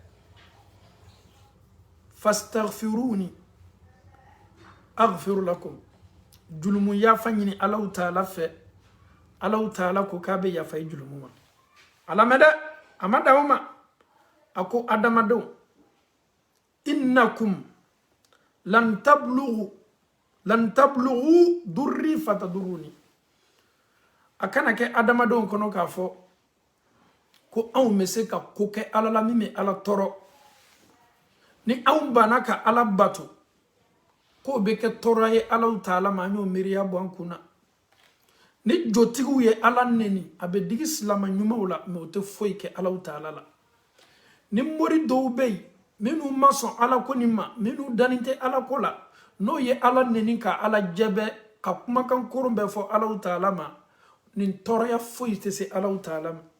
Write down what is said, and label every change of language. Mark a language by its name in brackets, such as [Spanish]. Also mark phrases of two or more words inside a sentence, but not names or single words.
[Arabic] فاستغفروني أغفر لكم [Bambara] julumu yafa ɲini Allahu Ta'ala fɛ Allahu Ta'ala ko k'a bɛ yafa i julumu ma alamɛdɛ a ma dan o ma a ko adamadenw [Arabic] إنكم لن تبلغوا ضري فتضروني [Bambara] a kana kɛ adamadenw kɔnɔ k'a fɔ ko anw bɛ se ka ko kɛ Ala la min bɛ Ala tɔɔrɔ ni anw banna ka Ala bato k'o bɛ kɛ tɔɔrɔ ye Allahu Ta'ala ma an y'o miiriya bɔ an kun na ni jotigiw ye Ala neni a bɛ digi silama ɲumanw la mais o tɛ foyi kɛ Allahu Ta'ala la ni mori dɔw bɛ yen minnu ma sɔn Ala ko nin ma minnu dannen tɛ Ala ko la n'o ye Ala neni ka Ala jɛbɛ ka kumakan koron bɛɛ fɔ Allahu Ta'ala ma nin tɔɔrɔya foyi tɛ se Allahu Ta'ala ma